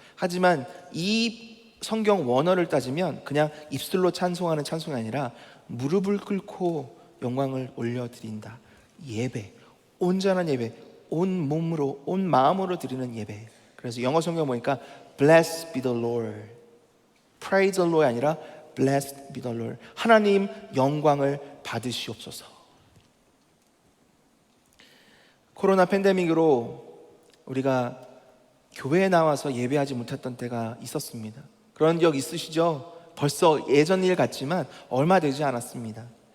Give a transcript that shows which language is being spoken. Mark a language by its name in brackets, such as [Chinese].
[Korean] 하지만 이 성경 원어를 따지면 그냥 입술로 찬송하는 찬송이 아니라 무릎을 꿇고 영광을 올려드린다. 예배, 온전한 예배, 온 몸으로 온 마음으로 드리는 예배. 그래서 영어 성경 보니까 [English] Blessed be the Lord. Praise the Lord이 [Korean] 아니라 [English] Blessed be the Lord. [Korean] 하나님 영광을 받으시옵소서. 코로나 팬데믹으로 우리가 교회에 나와서 예배하지 못했던 때가 있었습니다. 그런 기억 있으시죠? 벌써 예전 일 같지만 얼마 되지 않았습니다.